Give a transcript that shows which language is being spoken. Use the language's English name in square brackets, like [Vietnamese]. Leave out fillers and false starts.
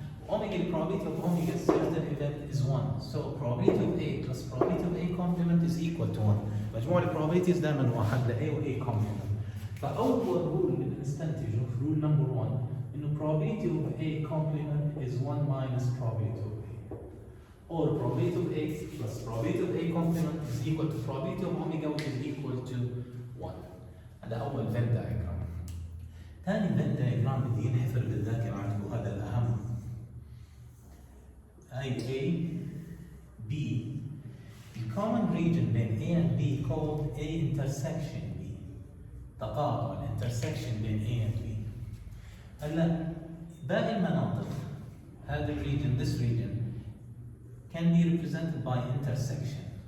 [English] Omega, the probability of omega certain event is 1. So probability of A plus probability of A complement is equal to 1. [Arabic] مجموع البروبابيلتيز دائما واحد ل A و A complement. فأول رول اللي بنستنتجه رول نمبر 1 إنه [English] probability of A complement is 1 minus probability of A. Or probability of A plus probability of A complement is equal to probability of omega which is equal to 1. [Arabic] هذا أول Venn diagram. ثاني Venn diagram بدي ينحفر بالذاكرة عندكم، هذا الأهم. A, B. [English] The common region [Arabic] بين [English] A and B called A intersection B. [Arabic] تقاطع [English] intersection [Arabic] بين [English] A and B. [Arabic] هلا باقي المناطق، هذا [English] region, this region can be represented by intersection.